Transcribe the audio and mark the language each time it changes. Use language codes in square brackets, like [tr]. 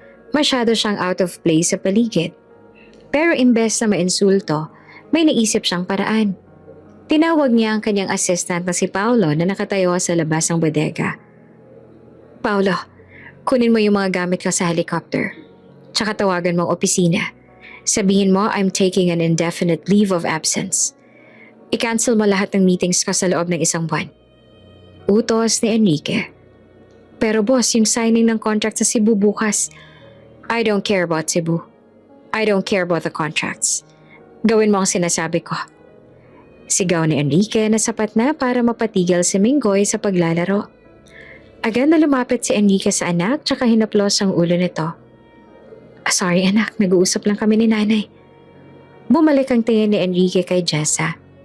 [tl] Masyado siyang out of place sa paligid. Pero imbes na mainsulto, may naisip siyang paraan. Tinawag niya ang kanyang assistant na si Paolo na nakatayo sa labas ng bodega. Paolo, kunin mo yung mga gamit ko sa helicopter. Tsaka tawagan mo ang opisina. Sabihin mo [en] I'm taking an indefinite leave of absence. [tl] I-cancel mo lahat ng meetings ko sa loob ng 1 buwan. Utos ni Enrique. Pero boss, yung signing ng contract sa Cebu bukas. [en] I don't care about Cebu. I don't care about the contracts. [tl] Gawin mo ang sinasabi ko. Sigaw ni Enrique na sapat na para mapatigil si Minggoy sa paglalaro. Agad na lumapit si Enrique sa anak tsaka hinaplos ang ulo nito. Sorry anak, nag-uusap lang kami ni nanay. Bumalik ang tingin ni Enrique kay Jessa.